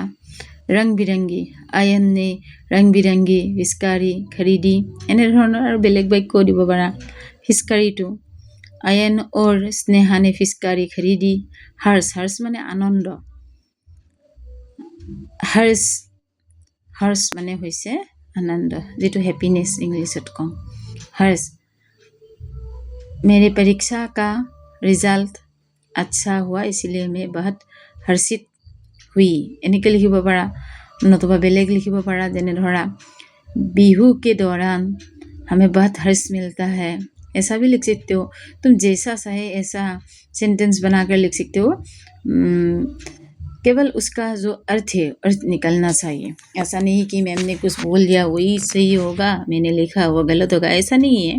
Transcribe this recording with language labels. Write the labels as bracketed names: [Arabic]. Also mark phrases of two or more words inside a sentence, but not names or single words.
[Assamese] ৰং বিৰংগী, আয়ন নে ৰং বিৰংগী পিচকাৰী খৰিদি, এনেধৰণৰ আৰু বেলেগ বাক্যও দিব পাৰা। পিচকাৰীটো, আয়ন और স্নেহা ने পিচকাৰী খৰিদি। হৰ্ষ মানে আনন্দ, হৰ্ষ মানে হৈছে আনন্দ, যিটো হেপিনেছ ইংলিছত কওঁ। হৰ্ষ, [Hindi] मेरे परीक्षा का रिजल्ट अच्छा हुआ इसलिए मैं बहुत हर्षित हुई, [Assamese] এনেকৈ লিখিব পাৰা। নতুবা বেলেগ লিখিব পাৰা, যেনে ধৰা [Hindi] बिहू के दौरान हमें बहुत हर्ष मिलता है, ऐसा भी लिख सकते हो। तुम जैसा चाहे ऐसा सेंटेंस बनाकर लिख सकते हो, केवल उसका जो अर्थ है, अर्थ निकलना चाहिए। ऐसा नहीं कि मैम ने कुछ बोल दिया वही सही होगा, मैंने लिखा वो गलत होगा, ऐसा नहीं है।